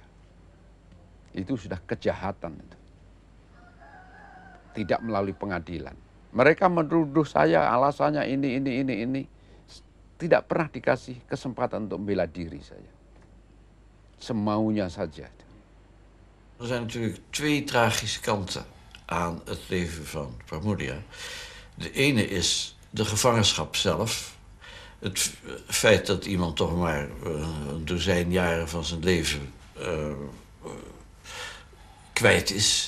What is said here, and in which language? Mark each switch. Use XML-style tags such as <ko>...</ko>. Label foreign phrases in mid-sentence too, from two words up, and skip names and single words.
<id>Itu sudah kejahatan. Tidak melalui pengadilan. Mereka menuduh saya alasannya ini. Tidak pernah dikasih kesempatan untuk membela diri saya. Semaunya saja.</id> <nl>Er zijn natuurlijk 2 tragische kanten aan het leven van Parmolia. De ene is de gevangenschap zelf. Het feit dat iemand toch maar een dozijn jaren van zijn leven kwijt is.</nl>